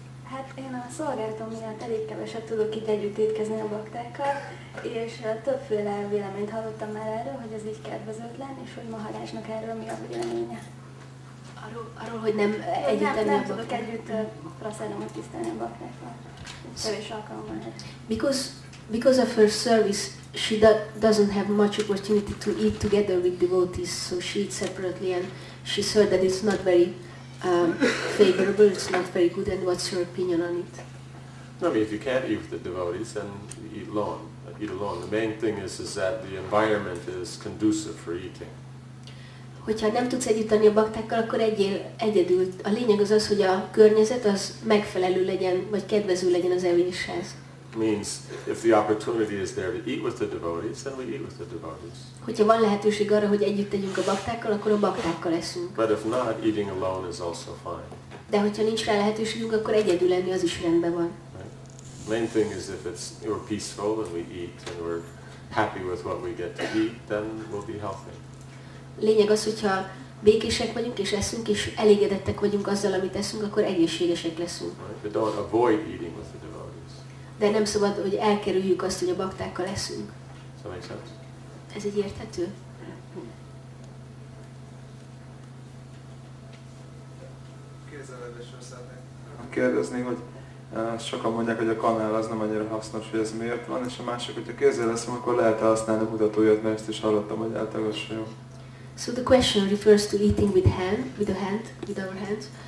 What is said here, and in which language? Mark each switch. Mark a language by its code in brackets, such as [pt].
[hu] Hát én a szolgálatom miatt elég keveset tudok itt együtt étkezni a baktákkal, és többféle véleményt hallottam már erről, hogy ez így kedvezőtlen, és hogy Maharajnak erről mi a véleménye. Arról, hogy nem együtt enni Nem a tudok baktákkal. együtt prasadamot tisztelni a baktákkal. Kevés alkalommal. [en] Because of her service, she doesn't have much opportunity to eat together with devotees, so she eats separately, and she's heard that it's not very favorable, it's not very good, and what's her opinion on it? No, I mean, if you can't eat with the devotees, then you eat alone. The main thing is that the environment is conducive for eating. [hu] Hogyha nem tudsz együtt enni a baktákkal, akkor egyél egyedül. A lényeg az az, hogy a környezet az megfelelő legyen, vagy kedvező legyen az evéshez. [en] Means if the opportunity is there to eat with the devotees, then we eat with the devotees. [hu] Hogyha van lehetőség arra, hogy együtt tegyünk a baktákkal, akkor a baktákkal eszünk. [en] But if not, eating alone is also fine. [hu] De hogyha nincs rá lehetőségünk, akkor egyedül enni az is rendben van. [en] Right? Main thing is if we're peaceful and we eat and we're happy with what we get to eat, then we'll be healthy. [hu] Lényeg az, hogyha békések vagyunk és eszünk, és elégedettek vagyunk azzal, amit eszünk, akkor egészségesek leszünk. [en] Right? But don't avoid eating with the devotees. [hu] De nem szabad, hogy elkerüljük azt, hogy a baktákkal eszünk. [en] Does that make sense? [hu] Ez így érthető? Kézzelvedésről szeretnék kérdezni, hogy sokan mondják, hogy a kanál az nem annyira hasznos, hogy ez miért van, és a másik, hogyha kézzel leszem, akkor lehet használni a mutatóját, mert ezt is hallottam, hogy általában jó. [en] So the question refers to eating with our hands.